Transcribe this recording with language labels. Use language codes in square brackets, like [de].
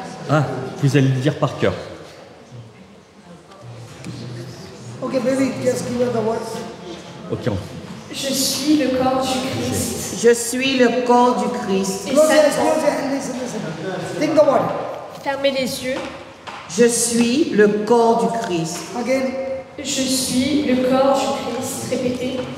[fr] Ah, vous allez le dire par cœur. [en] Okay, baby, just give her the words. Ok. [fr] Je suis le corps du Christ. Je suis le corps du Christ. Et [en] Close your eyes, [fr] Satan, [en] close your eyes, listen, listen. Think about it. [fr] fermez les yeux. Je suis le corps du Christ. [en] Again, [fr] Je suis le corps du Christ. Répétez.